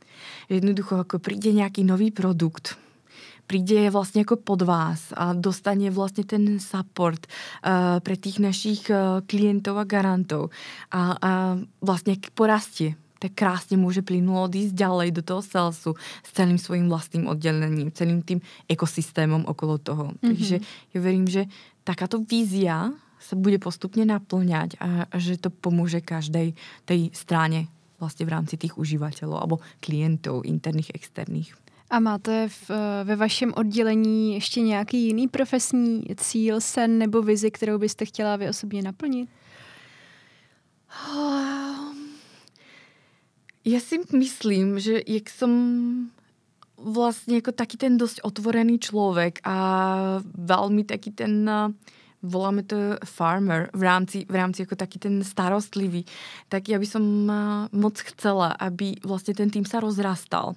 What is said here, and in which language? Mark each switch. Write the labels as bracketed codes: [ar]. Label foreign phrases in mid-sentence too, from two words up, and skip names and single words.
[sk] Jednoducho, ako príde nejaký nový produkt, príde vlastne ako pod vás a dostane vlastne ten support pre tých našich klientov a garantov a vlastne porastie, tak krásne môže plynulo odísť ďalej do toho salesu s celým svojím vlastným oddelením, celým tým ekosystémom okolo toho. Takže ja verím, že takáto vízia sa bude postupne naplňať a že to pomôže každej tej strane vlastne v rámci tých užívateľov alebo klientov interných, externých. [cs] A máte ve vašem oddělení ještě nějaký jiný profesní cíl, sen nebo vizi, kterou byste chtěla vy osobně naplnit? [sk] Ja si myslím, že jak som vlastne ako taký ten dosť otvorený človek a veľmi taký ten, voláme to farmer, v rámci ako taký ten starostlivý, tak ja by som moc chcela, aby vlastne ten tým sa rozrastal.